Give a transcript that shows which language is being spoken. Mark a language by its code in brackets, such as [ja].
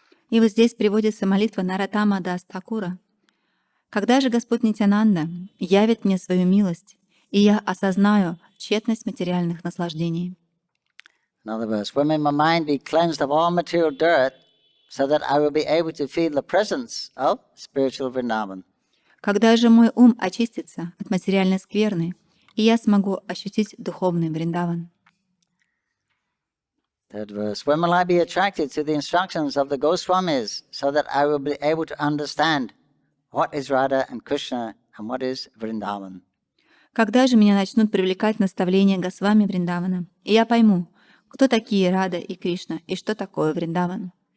[ru] И вот здесь приводится молитва Нароттама Дас Тхакура. «Когда же Господь Нитянанда явит мне свою милость, и я осознаю тщетность материальных наслаждений». [en] In other words, when may my mind be cleansed of all material dirt so that I will be able to feel the presence of spiritual Vrindavan? [ru] Когда же мой ум очистится от материальной скверны, и я смогу ощутить духовный Вриндаван? [en] Third verse. When will I be attracted to the instructions of the Goswamis so that I will be able to understand what is Radha and Krishna and what is Vrindavan? [ru] Когда же меня начнут привлекать наставления Госвами Вриндавана, и я пойму, кто такие Рада и Кришна, и что такое Вриндаван?